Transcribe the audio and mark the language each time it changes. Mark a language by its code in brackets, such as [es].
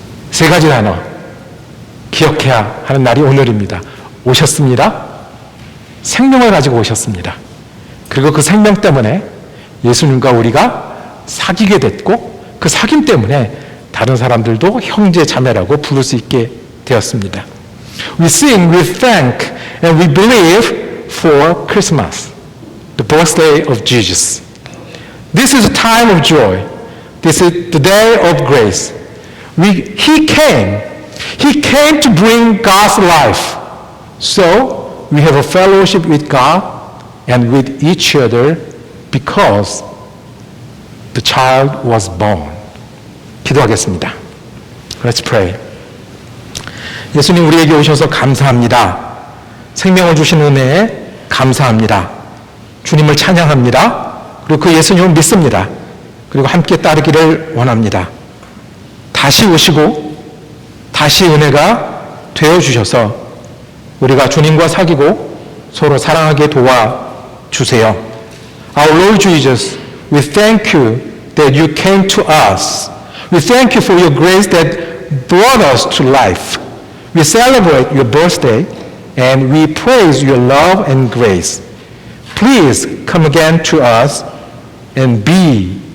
[ko] 세 가지 단어 기억해야 하는 날이 오늘입니다. 오셨습니다. 생명을 가지고 오셨습니다. 그리고 그 생명 때문에 예수님과 우리가 사귀게 됐고 그 사귐 때문에 다른 사람들도 형제 자매라고 부를 수 있게 되었습니다. [en] We sing, we thank, and we believe for Christmas, the birthday of Jesus. This is a time of joy. This is the day of grace. He came to bring God's life. So we have a fellowship with God and with each other because the child was born. [ko] 기도하겠습니다. [en] Let's pray. [ko] 예수님 우리에게 오셔서 감사합니다. 생명을 주신 은혜에 감사합니다. 주님을 찬양합니다. 그리고 그 예수님을 믿습니다. 그리고 함께 따르기를 원합니다. 다시 오시고 다시 은혜가 되어주셔서 우리가 주님과 사귀고 서로 사랑하게 도와주세요. [en] Our Lord Jesus, we thank you that you came to us. We thank you for your grace that brought us to life. We celebrate your birthday and we praise your love and grace. Please come again to us and be